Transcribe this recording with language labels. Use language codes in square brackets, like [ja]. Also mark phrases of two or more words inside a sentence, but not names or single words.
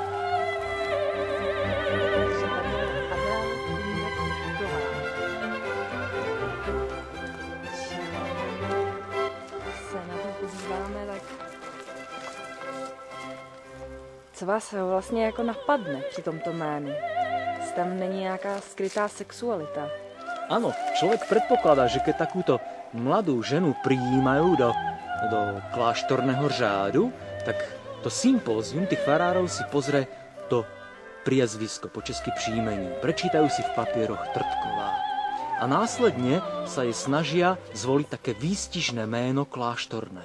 [cs] Co vás vlastně jako napadne při tomto jménu? Jestli tam není nějaká skrytá sexualita? [sk] Áno, človek predpokladá, že keď takúto mladú ženu prijímajú do kláštorného řádu, tak to sympózium tých farárov si pozrie to priezvisko, po česky příjmení. Prečítajú si v papieroch Trtková. A následne sa jej snažia zvoliť také výstižné méno kláštorné.